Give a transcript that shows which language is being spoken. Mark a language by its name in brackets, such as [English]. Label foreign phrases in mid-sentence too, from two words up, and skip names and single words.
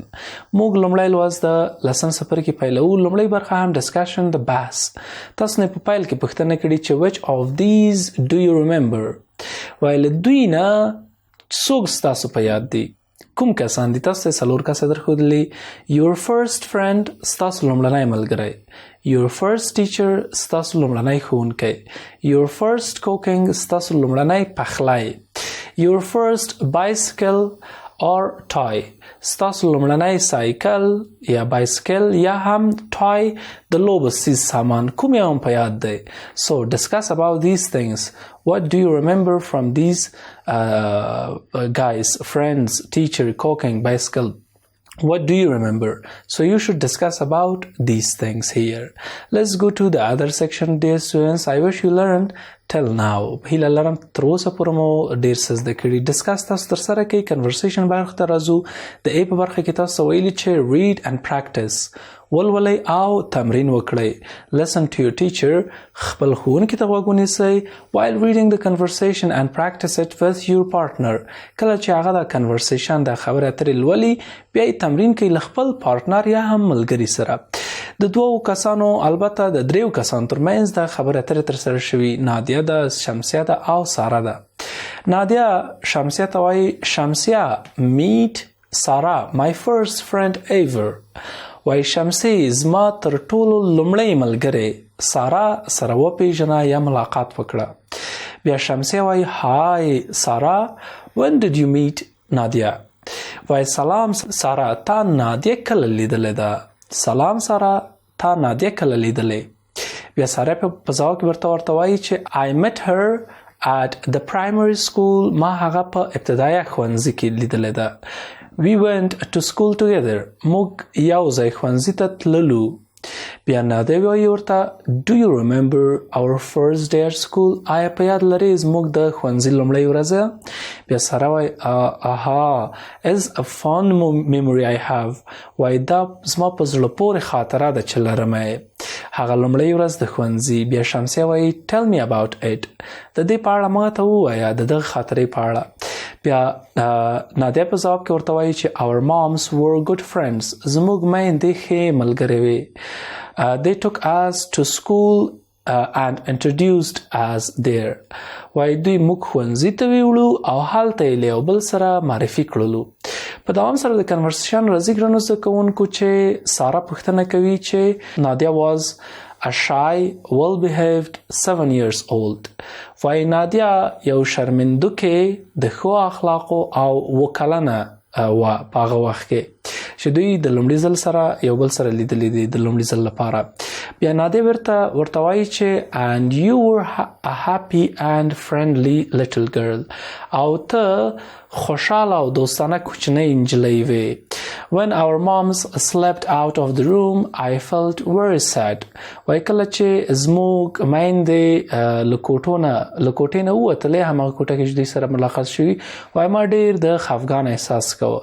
[Pashto] موږ لومړی لوست د lesson څپرکی پیلوو. لومړی برخه هم discussion د بحث. تاسو نه په پیل کې پوښتنه کړې چې [English] which of these do you remember؟ [Pashto] وایي له دوی نه څوک ستاسو په یاد دي؟ کوم کسان دي؟ تاسو ته څلور کسه درښودلي. [English] Your first friend [Pashto] ستاسو لومړنی ملګری. [English] Your first teacher [Pashto] ستاسو لومړنی ښوونکی. [English] Your first cooking [Pashto] ستاسو لومړنی پخلی. [English] Your first bicycle or toy [Pashto] ستاسو لومړنی سایکل یا بایسکل یا هم toy د لوبو څیز سامان کوم یو هم په یاد دی. [English] So discuss about these things. What do you remember from these guys, friends, teacher, cooking, bicycle? What do you remember? So you should discuss about these things here. Let's go to the other section. Dear students, I wish you learned till now. [Pashto] هیله لرم تر اوسه پورې مو ډېر څه زده کړي. ډسکس تاسو ترسره کوئ. کنورسیشن برخې ته راځو. د ای په برخه کې تاسو ویلي چې [English] read and practice. [Pashto] ولولئ او تمرین وکړئ. [English] Listen to your teacher. [Pashto] خپل ښوونکي ته غوږ ونیسئ [English] while reading the conversation and practice it with your partner. [Pashto] کله چې هغه د کنورسیشن د خبرې اترې لولي بیا یې تمرین کوي له خپل پارتنر یا هم ملګري سره. د دوو کسانو البته د دریو کسانو ترمنځ د خبرې اترې ترسره شوي. نادیه ده، شمسیه ده او ساره ده. نادیه شمسیه ته وایي شمسیه [English] meet ساره my first friend ever. [Pashto] وای شمسی زما تر ټولو لومړی ملګری ساره سره وپیژنه یا ملاقات وکړه. بیا شمسی وای هاي ساره [English] when did you meet [Pashto] نادیه؟ وای سلام ساره تا نادیه کله لیدلې ده؟ سلام ساره تا نادیه کله لیدلې؟ بیا ساره په ځواب کې ورته وایي چې [English] I met her at the primary school. [Pashto] ما هغه په ابتدایي ښوونځي کې لیدلې ده. [English] We went to school together. [Pashto] موږ یو ځای ښوونځي ته تللو. بیا نادیه وایي ورته [English] Do you remember our first day at school? [Pashto] آیا په یاد لرې زموږ د ښوونځي لومړۍ ورځ؟ بیا ساره وایي [English] aha is a fond memory I have. [Pashto] وایي دا زما په زړه پورې خاطره ده چې لرم یې. هغه لومړۍ ورځ د ښوونځي. بیا شمسیه وایي [English] tell me about it. [Pashto] د دې په اړه ما ته ووایه د دغه خاطرې په اړه. بیا نادیه په ځواب کې ورته وایي چې [English] our moms were good friends. [Pashto] زموږ میندې ښې ملګرې وې. [English] They took us to school and introduced us there. [Pashto] وایي دوی موږ ښوونځي ته ویوړو او هلته یې له یو بل سره معرفي کړلو. په دوام سره د کنورسیشن راځي ګرانو زده کوونکو چې ساره پوښتنه کوي چې نادیه [English] was a shy, well-behaved 7 years old. [Pashto] وای نادیه یو شرمندوکې د ښو اخلاقو او 7 کلنه وه په هغه وخت کې چې دوی د لومړي ځل سره یو بل سره لیدلي دي د لومړي ځل لپاره. بیا نادیه ورته وایي چې [English] and you were a happy and friendly little girl. [Pashto] او ته خوشحاله او دوستانه کوچنۍ نجلۍ وې. [English] When our moms slept out of the room, I felt very sad. [Pashto] وای کله چې زموږ میندې له کوټې نه ووتلې هماغه کوټه کې چې دوی سره ملاقات شوي وای ما ډېر د خفګان احساس کوه.